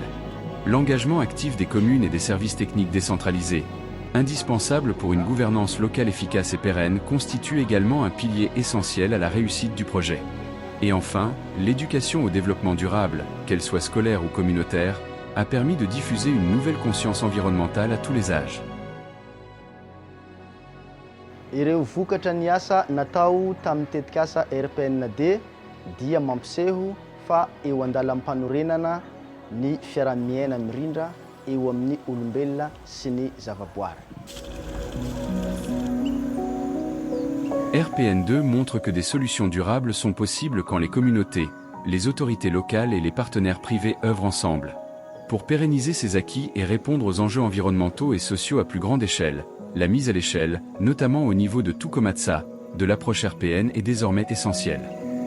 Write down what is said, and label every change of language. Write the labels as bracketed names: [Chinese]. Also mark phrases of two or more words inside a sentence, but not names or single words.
[French] L'engagement actif des communes et des services techniques décentralisés, indispensable pour une gouvernance locale efficace et pérenne, constitue également un pilier essentiel à la réussite du projet. Et enfin, l'éducation au développement durable, qu'elle soit scolaire ou communautaire, a permis de diffuser une nouvelle conscience environnementale à tous les âges. [Malagasy] Ireo vokatra ny asa natao tamin'ny tetika asa RPN-D dia mampiseho fa eo andalam-panorenana ny fiaramiaina mirindra eo amin'ny olombelona sy ny zavaboary. [French] RPN2 montre que des solutions durables sont possibles quand les communautés, les autorités locales et les partenaires privés œuvrent ensemble. Pour pérenniser ces acquis et répondre aux enjeux environnementaux et sociaux à plus grande échelle, la mise à l'échelle, notamment au niveau de tout Komatsa, de l'approche RPN est désormais essentielle.